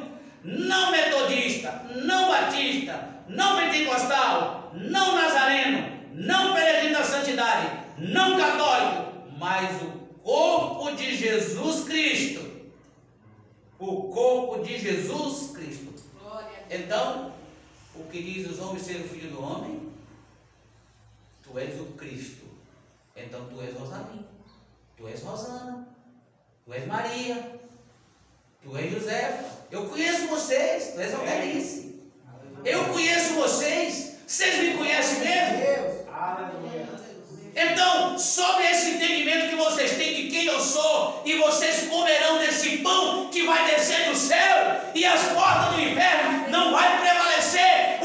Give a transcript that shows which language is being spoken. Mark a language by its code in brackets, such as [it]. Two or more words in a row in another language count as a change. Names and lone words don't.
[pt] Não metodista, não batista, não pentecostal, não nazareno, não peregrino da santidade, não católico, mas o corpo de Jesus Cristo. O corpo de Jesus Cristo. Então, o que diz os homens ser o filho do homem? Tu és o Cristo. Então tu és Rosalinho, tu és Rosana, tu és Maria, tu és Josefa. Eu conheço vocês, tu és Alberice. Eu conheço vocês. Vocês me conhecem mesmo? Então, sob esse entendimento que vocês têm de quem eu sou, e vocês comerão desse pão que vai descer do céu, e as portas do inferno não vai prevalecer.